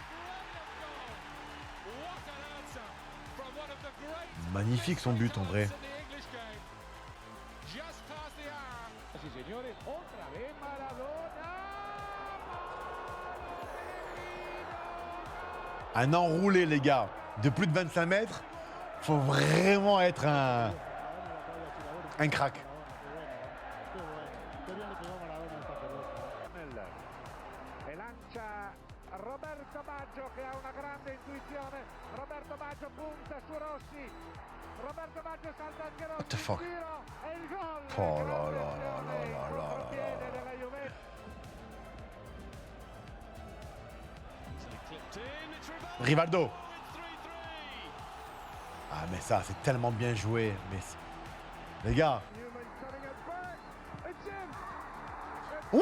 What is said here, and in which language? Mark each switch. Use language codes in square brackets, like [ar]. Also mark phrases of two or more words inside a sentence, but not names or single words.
[fr] Magnifique son but en vrai. Un enroulé, les gars, de plus de 25 mètres, faut vraiment être un crack. [it] Roberto Baggio che ha una grande intuizione. Roberto Baggio punta su Rossi. Roberto Baggio salta anche Rossi. [en] What the fuck? [it] E il gol. [fr] Oh là là là là là là là. Rivaldo. Ah mais ça c'est tellement bien joué. Mais les gars. What?